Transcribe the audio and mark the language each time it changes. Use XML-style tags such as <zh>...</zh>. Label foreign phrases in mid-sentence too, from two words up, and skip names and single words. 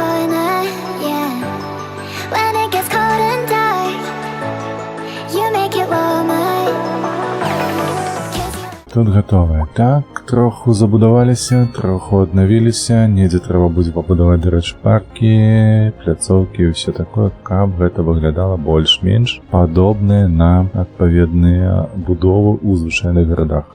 <en>When it gets cold and dark, you make it work.</en> <be>Тут гатовае. Так, троху забудаваліся, троху аднавіліся, недзе трэба будзе пабудаваць, дарэчы, паркі, пляцоўкі і ўсё такое, каб гэта выглядала больш-менш падобнае на адпаведныя будовы ў звычайных гарадах.</be>